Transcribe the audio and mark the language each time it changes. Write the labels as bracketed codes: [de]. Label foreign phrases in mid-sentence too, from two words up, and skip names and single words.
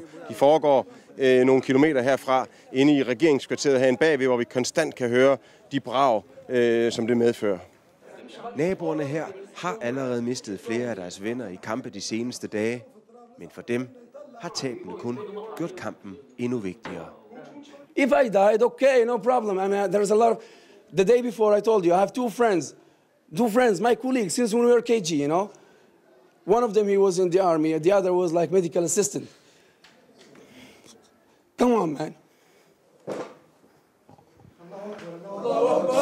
[da] De foregår nogle kilometer herfra, inde i regeringskvarteret herinde bagved, hvor vi konstant kan høre de brag, som det medfører. Naboerne her har allerede mistet flere af deres venner i kampe de seneste dage, men for dem har tabene kun gjort kampen endnu vigtigere. [en] If I died, okay, no problem. I mean, there's a lot of. The day before, I told you, I have two friends, my colleagues, since when we were KG, you know. One of them, he was in the army. The other was like medical assistant. Come on, man.